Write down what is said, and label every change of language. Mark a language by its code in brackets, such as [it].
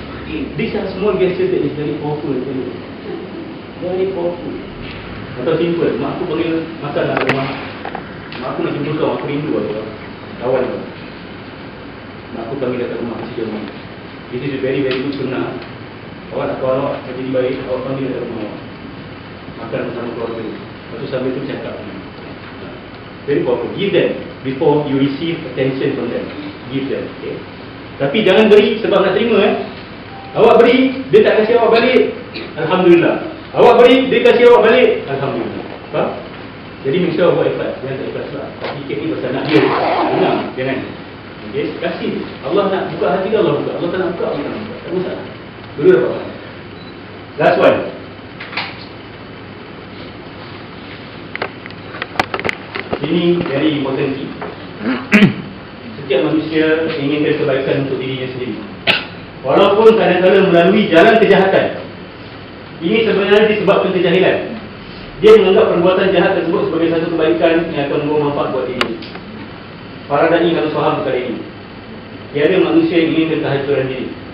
[en] These are small gestures that is very powerful. Very powerful. [ms] Atau simple, mak aku panggil makan nak rumah. Mak aku nak jumpa kau, aku rindu kau. Kawan kau. Mak aku panggil datang rumah kasih dia. [en] This is a very good sunnah. [ms] Awak nak kawan awak jadi baik, awak panggil datang rumah awak. Makan bersama keluarga. Lepas tu sambil tu cakap. [en] Very powerful. Give them before you receive attention from them. Give them. Okay. [ms] Tapi jangan beri sebab nak terima. Awak beri, dia tak kasih awak balik, Alhamdulillah. Awak beri, dia kasih awak balik, Alhamdulillah. Faham? Jadi [en] make sure [ms] awak ikhlas. Jangan tak ikhlas lah. Fikir ni pasal nak dia. Jangan. Okay. Kasih. Allah nak buka hati dia, Allah buka. Allah tak nak buka, Allah tak nak buka. Tak masalah. Dulu dapat. [en] Last one. [ms] Ini [en] very important thing. [ms] Setiap manusia inginkan kebaikan untuk dirinya sendiri. Walaupun kadang-kadang melalui jalan kejahatan. Ini sebenarnya disebabkan kejahilan. Dia menganggap perbuatan jahat tersebut sebagai satu kebaikan yang akan membawa manfaat buat diri. Para dai harus faham perkara ini. Tiada manusia yang inginkan kehancuran diri.